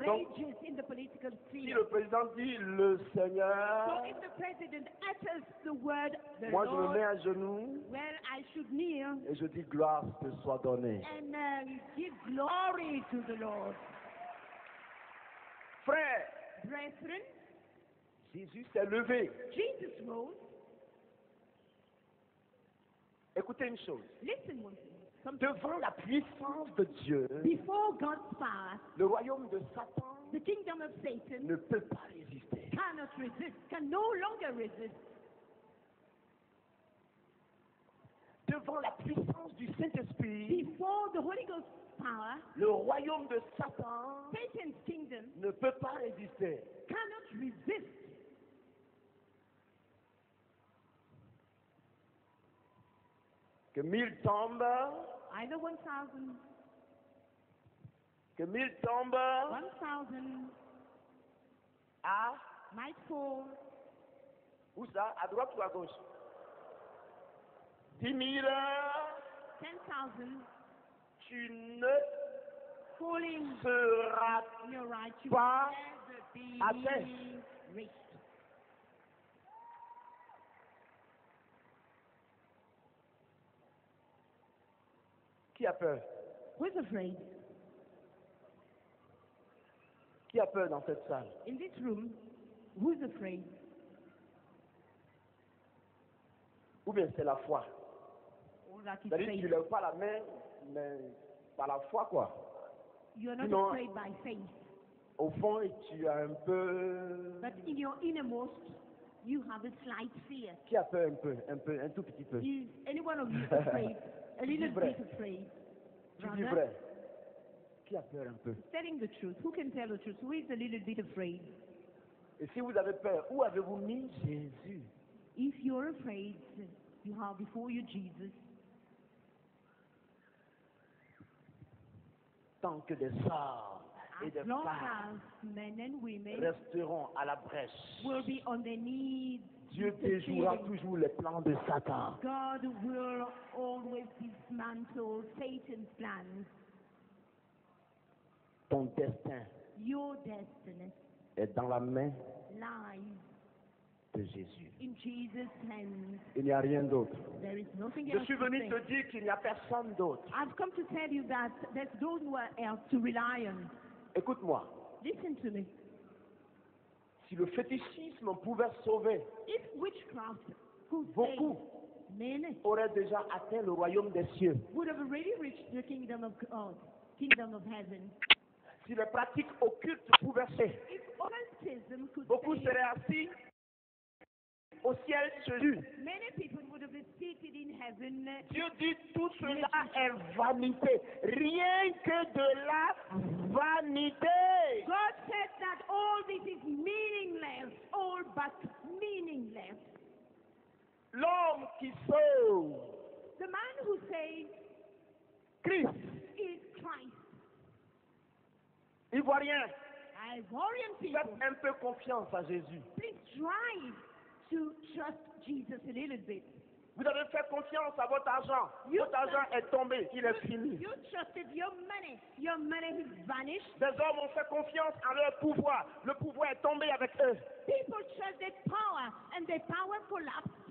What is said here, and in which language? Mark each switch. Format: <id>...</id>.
<fr>Donc,</fr> <en>ages in the political</en> <fr>Si</fr> <en>sphere.</en> <fr>le président dit le Seigneur,</fr> <en>So if the president utters the word the</en> <fr>moi je me</fr> <en>Lord,</en> <fr>mets à genoux</fr> <en>well, I should kneel</en> <fr>et je dis gloire te soit donnée.</fr> <en>and give glory to the Lord.</en> <fr>Frère,</fr> <en>Brethren,</en> <fr>Jésus s'est levé.</fr> <en>Jesus rose.</en> <fr>Écoutez une chose.</fr> <en>Listen one thing.</en> <fr>Devant la puissance de Dieu,</fr> <en>Before God's power,</en> <fr>le royaume de Satan</fr> <en>the kingdom of Satan</en> <fr>ne peut pas résister.</fr> <en>cannot resist, can no longer resist.</en> <fr>devant la puissance du Saint-Esprit,</fr> <en>before the Holy Ghost power,</en> <fr>le royaume de Satan</fr> <en>Satan's kingdom</en> <fr>ne peut pas résister.</fr> <en>cannot resist.</en> <fr>Que 1000 tombent,</fr> <en>Either 1,000,</en> <fr>que 1000 tombent</fr> <en>1,000</en> <fr>à,</fr> <en>might fall.</en> <fr>où ça? À droite ou à gauche? 10 000,</fr> <en>10,000</en> <fr>tu ne</fr> <en>falling</en> <fr>seras</fr> <en>in your right, you</en> <fr>pas</fr> <en>will never</en> <fr>atteint.</fr> <en>be reached.</en> <fr>Qui a peur?</fr> <en>Who's afraid?</en> <fr>Qui a peur dans cette salle?</fr> <en>In this room, who's afraid?</en> <fr>Ou bien c'est la foi?</fr> <en>All that is</en> <fr>C'est-à-dire que tu</fr> <en>faith.</en> <fr>ne lèves pas la main, mais par la foi, quoi.</fr> <en>You're not</en> <fr>Sinon,</fr> <en>afraid by faith.</en> <fr>au fond, tu as un peu...</fr> <en>But in your innermost, you have a slight fear.</en> <fr>Qui a peur un tout petit peu?</fr> <en>Is any one of you afraid? A little</en> <fr>vrai.</fr> <en>bit afraid?</en> <fr>Tu dis</fr> <en>Rather,</en> <fr>vrai. Qui a peur un peu?</fr> <en>telling the truth. Who can tell the truth? Who is a little bit afraid?</en> <fr>Et si vous avez peur, où avez-vous mis Jésus?</fr> <en>If you're afraid, you have before you Jesus.</en> <fr>Tant que des hommes et des</fr> <en>As long</en> <fr>femmes</fr> <en>as men and women</en> <fr>resteront à la brèche,</fr> <en>will be on their knees,</en> <fr>Dieu déjouera</fr> <en>interceding,</en> <fr>toujours les plans de Satan.</fr> <en>God will always dismantle Satan's plans.</en> <fr>Ton destin</fr> <en>Your destiny</en> <fr>est dans la main</fr> <en>lies</en> <fr>de Jésus.</fr> <en>in Jesus' hands.</en> <fr>Il n'y a rien d'autre.</fr> <en>There is nothing</en> <fr>Je</fr> <en>else</en> <fr>suis</fr> <en>to</en> <fr>venu</fr> <en>say.</en> <fr>te dire qu'il n'y a personne d'autre.</fr> <en>I've come to tell you that there's no one else to rely on.</en> <fr>Écoute-moi,</fr> <en>Listen to me.</en> <fr>si le fétichisme pouvait sauver,</fr> <en>If witchcraft could</en> <fr>beaucoup</fr> <en>save, many</en> <fr>auraient déjà atteint le royaume des cieux.</fr> <en>would have already reached the kingdom of God, kingdom of heaven.</en> <fr>Si les pratiques occultes pouvaient sauver,</fr> <en>If occultism could</en> <fr>beaucoup</fr> <en>save,</en> <fr>seraient assis au ciel Jésus.</fr> <en>many people would have been seated in heaven.</en> <fr>Dieu dit tout cela est vanité, rien que de la vanité.</fr> <en>God said that all this is meaningless, all but meaningless.</en> <fr>L'homme qui sauve</fr> <en>The man who saves</en> <fr>Christ,</fr> <en>is Christ.</en> <fr>Ivoirien,</fr> <en>Ivorian people,</en> <fr>faites un peu confiance à Jésus.</fr> <en>please try to trust Jesus a little bit.</en> <fr>Vous avez fait confiance à votre argent.</fr> <en>You</en> <fr>Votre argent est tombé, il est fini.</fr> <en>You trusted your money. Your money has vanished.</en> <fr>Des hommes ont fait confiance en leur pouvoir. Le pouvoir est tombé avec eux.</fr> <en>People trusted power, and their power collapsed.</en>